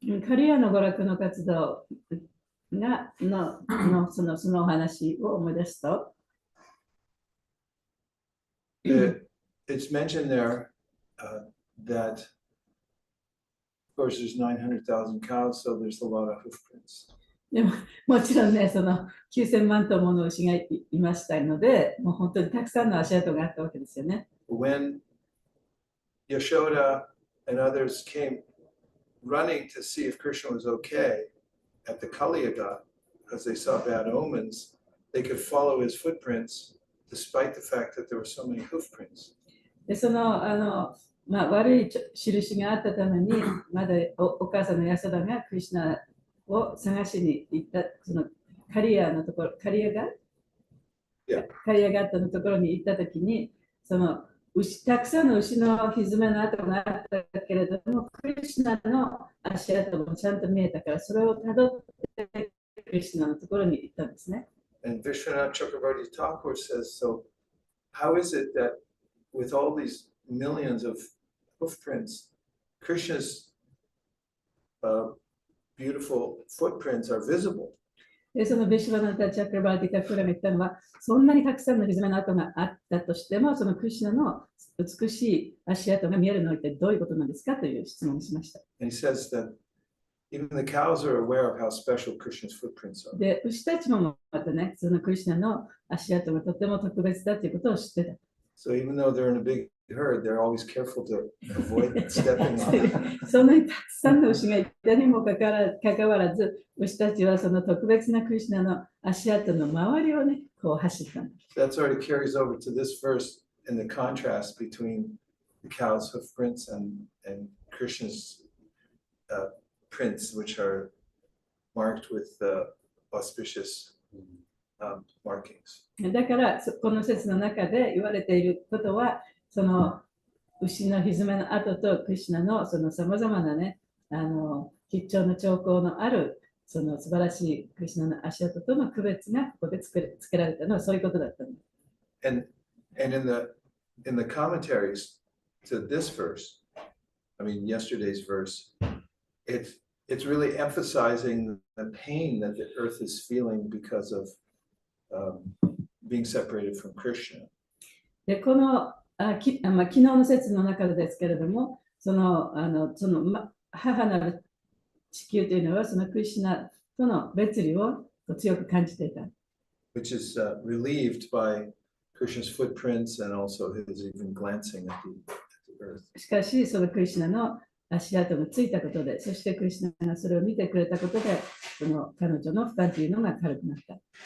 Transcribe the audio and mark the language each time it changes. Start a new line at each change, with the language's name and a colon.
Japanese: カリアの娯楽の活動がそのお話を思い出すと、
English: It's mentioned there that, of course, there's 900,000 cows, so there's a lot of hoof prints.
Japanese: でももちろんね、その9000万頭もの牛がいましたので、もう本当にたくさんの足跡があったわけですよね。
English: When Yashoda and others came running to see if Krishna was okay at the Kaliyaga, because they saw bad omens, they could follow his footprints despite the fact that there were so many hoof prints.
Japanese: でその悪い印があったために、まだお母さんのヤソダがクリシュナを探しに行った、そのカリアのところ、カリアガットのところに行ったときに、そのたくさんの牛のひずめの跡があったけれども、クリシュナの足跡もちゃんと見えたから、それをたどってクリシュナのところに行ったんですね。
English: And Vishwanath Chakravarti Thakur says, so how is it that with all these millions of hoof prints, Krishna's beautiful footprints are visible?
Japanese: でそのビシュバナタ・チャクラバーティ・タクラが言ったのは、そんなにたくさんのひずめの跡があったとしても、そのクリシュナの美しい足跡が見えるのは一体どういうことなんですかという質問をしました。
English: And he says that even the cows are aware of how special Krishna's footprints are.
Japanese: で、牛たちもまたね、そのクリシュナの足跡がとても特別だということを知ってた。
English: So even though they're in a big herd, they're always careful to avoid stepping on.
Japanese: そんなにたくさんの牛がいたにもかかわらず、牛たちはその特別なクリシュナの足跡の周りをね、こう走ったんです。
English: That sort of carries over to this verse and the contrast between the cow's hoof prints and Krishna's prints, which are marked with auspicious markings.
Japanese: だからこの説の中で言われていることは、その牛のひずめの跡とクリシュナのそのさまざまなね、吉兆の兆候のあるその素晴らしいクリシュナの足跡との区別がここでつけられたのはそういうことだったんです。
English: And in the commentaries to this verse, I mean yesterday's verse, it's really emphasizing the pain that the earth is feeling because of being separated from Krishna.
Japanese: でこの昨日の説の中でですけれども、その母なる地球というのはそのクリシュナとの別離を強く感じていた。
English: Which is relieved by Krishna's footprints and also his even glancing at the earth.
Japanese: しかし、そのクリシュナの足跡がついたことで、そしてクリシュナがそれを見てくれたことで、その彼女の負担というのが軽くなった。